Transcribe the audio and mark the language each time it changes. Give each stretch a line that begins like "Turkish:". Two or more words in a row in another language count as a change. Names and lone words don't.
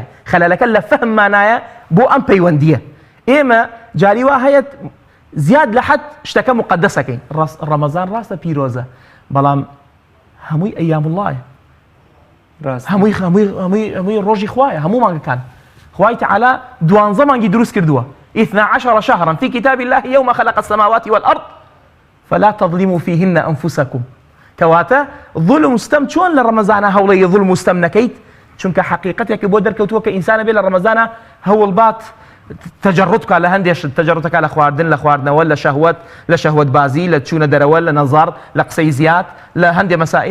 Central Kurdish: خەلەلەکە لە فەهممانایە بۆ ئەم پەیوەندیە. ئێمە جاری وا هەیەت زیاد لە حەد شتەکە مقدسەکەین. ڕەمەزان ڕاستە پیرۆزە، بەڵام هەمووی ئەیام وڵایە، هەمووی ڕۆژی خوایە، هەموو مانگەکان. خوای تەعالا 12 مانگی دروست کردووە.
Arabic: 12 شهرا في كتاب الله يوم خلق السماوات والأرض فلا تظلموا فيهن أنفسكم.
Central Kurdish: کەواتە ظلم ستەم چۆن لە ڕەمەزانە هەوڵەی ظلم و ستەم نەکەیت؟ چونکە حقیقەتێکی بۆ دەرکەوتووە کە ئینسانە بێ لە ڕەمەزانە هەوڵ بات تەجەڕوت بکات لە هەندێک تەجەڕوتەکە لە خواردن، لە خواردنەوە، لە شەهوەت بازی، لە چوونە دەرەوە، لە نەزار، لە قسەی زیاد، لە هەندێک مەسائل.